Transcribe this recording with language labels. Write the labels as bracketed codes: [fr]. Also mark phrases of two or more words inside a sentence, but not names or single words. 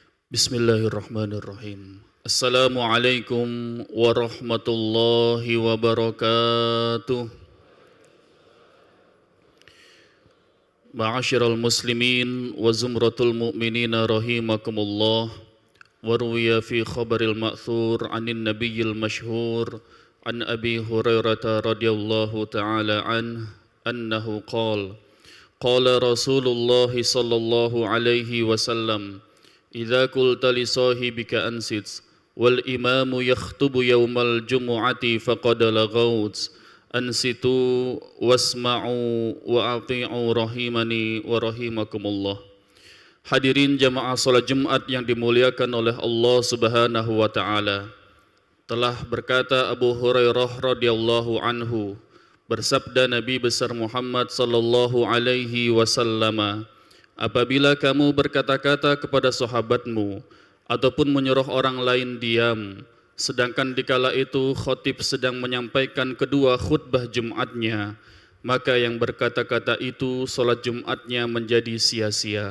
[ar] بسم الله الرحمن الرحيم. السلام عليكم ورحمة الله وبركاته. معاشر المسلمين وزمرة المؤمنين رحمكم الله. وروي في الخبر المأثور عن النبي المشهور عن أبي هريرة رضي الله تعالى أنه قال رسول الله صلى الله عليه وسلم إذا قلت لصاحبك أنصت والإمام يخطب يوم الجمعة فقد لغوت أنصتوا واسمعوا وأطيعوا رحمني ورحمكم الله. [id] Hadirin jamaah salat Jumat yang dimuliakan oleh Allah [ar] سبحانه وتعالى. [id] Telah berkata Abu Hurairah [ar] رضي الله عنه, [id] bersabda Nabi besar Muhammad [ar] صلى الله عليه وسلم, [id] apabila kamu berkata-kata kepada sahabatmu ataupun menyuruh orang lain diam, sedangkan dikala itu khatib sedang menyampaikan kedua khutbah Jumatnya, maka yang berkata-kata itu salat Jumatnya menjadi sia-sia.